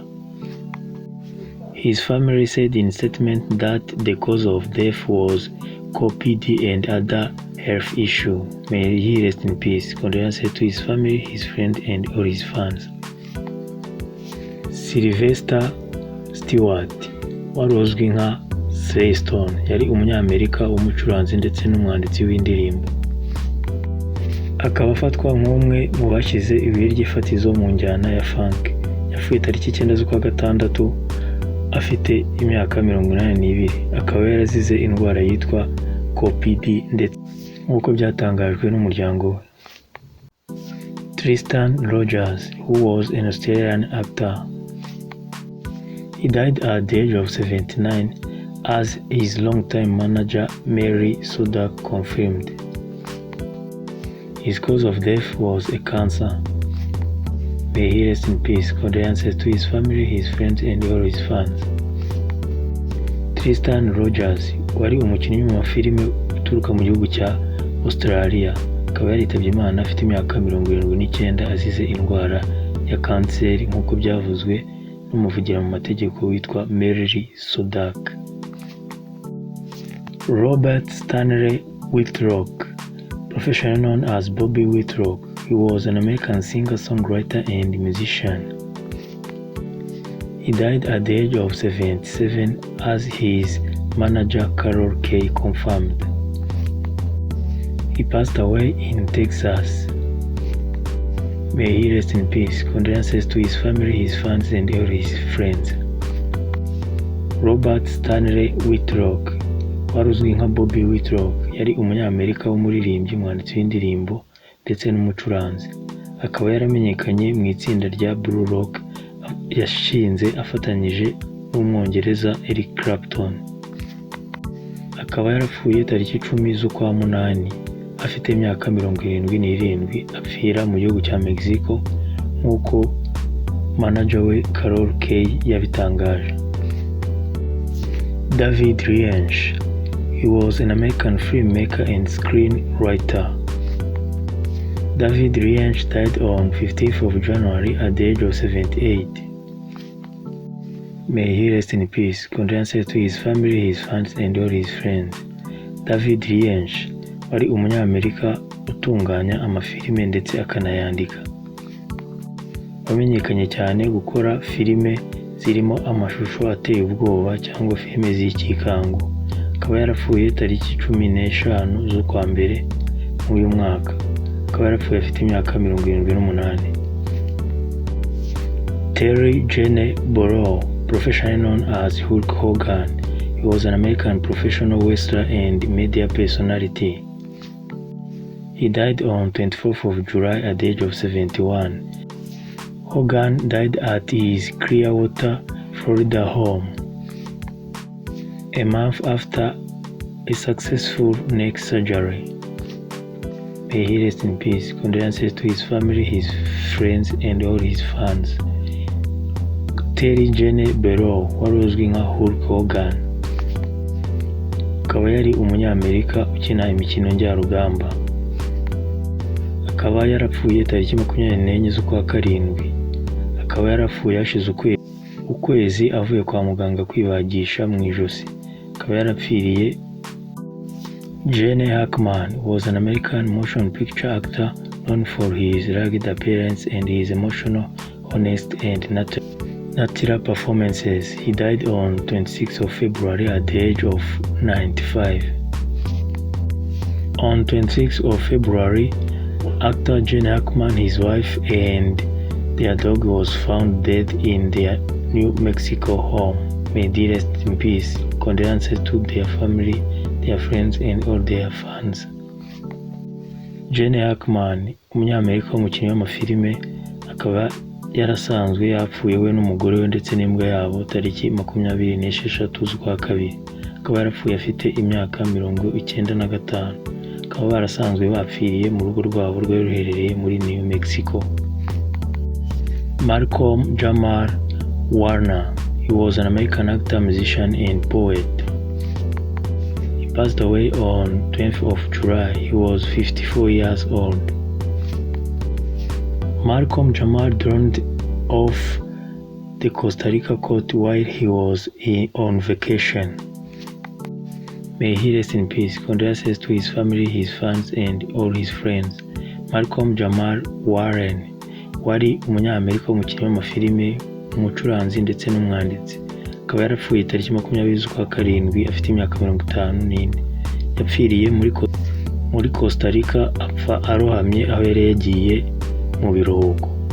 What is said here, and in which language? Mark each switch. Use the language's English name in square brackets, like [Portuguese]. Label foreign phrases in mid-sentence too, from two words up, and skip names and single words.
[English] His family said in statement that the cause of death was COPD and other health issue. May he rest in peace. Condolences to his family, his friends and all his fans. [Kinyarwanda] Sylvester Stewart, wari uzwi nka Stray Stone, yari umunyamerika w'umucuranzi ndetse n'umwanditsi w'indirimbo. Akaba afatwa nk'umwe mu bashyize ibuye ry'ifatizo mu njyana ya funk. Yapfuye tariki 9 z'ukwa gatandatu afite imyaka 82. Akaba yarazize indwara yitwa COPD ndetse nk'uko byatangajwe n'umuryango we. [English] Tristan Rogers, who was an Australian actor, he died at the age of 79 as his longtime manager Mary Sudak confirmed. His cause of death was a cancer. May he rest in peace. Condolences to his family, his friends and all his fans. [Kinyarwanda] Tristan Rogers wari umukinnyi mu mafilime uturuka mu gihugu cya Australia. Akaba yaritabye Imana afite imyaka 79 azize indwara ya kanseri nk'uko byavuzwe n'umuvugira mu mategeko witwa Mary Sudak. [English] Robert Stanley Whitlock, professionally known as Bobby Whitlock, he was an American singer, songwriter and musician. He died at the age of 77 as his manager Carol Kay confirmed. He passed away in Texas. May he rest in peace. Condolences to his family, his fans and all his friends. [Kinyarwanda] Robert Stanley Whitlock, wari uzwi nka Bobby Whitlock, yari umunyamerika w'umuririmbyi, umwanditsi w'indirimbo ndetse n'umucuranzi. Akaba yaramenyekanye mu itsinda rya Blue Rock yashinze afatanyije n'umwongereza Eric Clapton. Akaba yarapfuye tariki 10 z'ukwa munani afite imyaka 77, apfira mu gihugu cya Mexico nk'uko manager we Carol Kay yabitangaje. [English] David Lynch, he was an American filmmaker and screenwriter. David Lynch died on 15th of January at the age of 78. May he rest in peace. Condolences to his family, his fans and all his friends. [Kinyarwanda] David Lynch wari umunyamerika utunganya amafilime ndetse akanayandika. Wamenyekanye cyane gukora filime zirimo amashusho ateye ubwoba cyangwa filime z'ikikango. Akaba yarapfuye tariki 15 z'ukwa mbere muri uyu mwaka. Akaba yarapfuye afite imyaka 78. [English] Terry Jane Burrow, professionally known as Hulk Hogan. He was an American professional wrestler and media personality. He died on 24th of July at the age of 71. Hogan died at his Clearwater, Florida home, a month after a successful neck surgery. May he rest in peace. Condolences to his family, his friends and all his fans. [Kinyarwanda] Terry Jane Burrow wari uzwi nka Hulk Hogan akaba yari umunyamerika ukina imikino njyarugamba. Akaba yarapfuye tariki 24 z'ukwa karindwi. Akaba yarapfuye hashize ukwezi avuye kwa muganga kwibagisha mu ijosi. Akaba yarapfiriye. [English] Gene Hackman was an American motion picture actor known for his rugged appearance and his emotional, honest and natural performances. He died on 26th of February at the age of 95. On 26th of February, actor Gene Hackman, his wife and their dog was found dead in their New Mexico home. May they rest in peace. Condolences to their family, their friends and all their fans. [Kinyarwanda] Gene Hackman, umunyamerika w'umukinnyi w'amafilime, akaba yarasanzwe yapfuye we n'umugore we ndetse n'imbwa yabo tariki 26 z'ukwa kabiri. Akaba yarapfuye afite imyaka 95. Akaba barasanzwe bapfiriye mu rugo rwabo rwari ruherereye muri New Mexico. [English] Malcom Jamal Warner. He was an American actor, musician and poet. He passed away on 20th of July. He was 54 years old. Malcom Jamal drowned off the Costa Rica coast while he was on vacation. May he rest in peace. Condolences to his family, his fans and all his friends. [Kinyarwanda] Malcom Jamal Warren wari umunyamerika w'umukinnyi w'amafilime, umucuranzi ndetse n'umwanditsi. Akaba yarapfuye tariki 20 z'ukwa karindwi afite imyaka 54. Yapfiriye muri Costa Rica apfa arohamye aho yari yagiye mu biruhuko.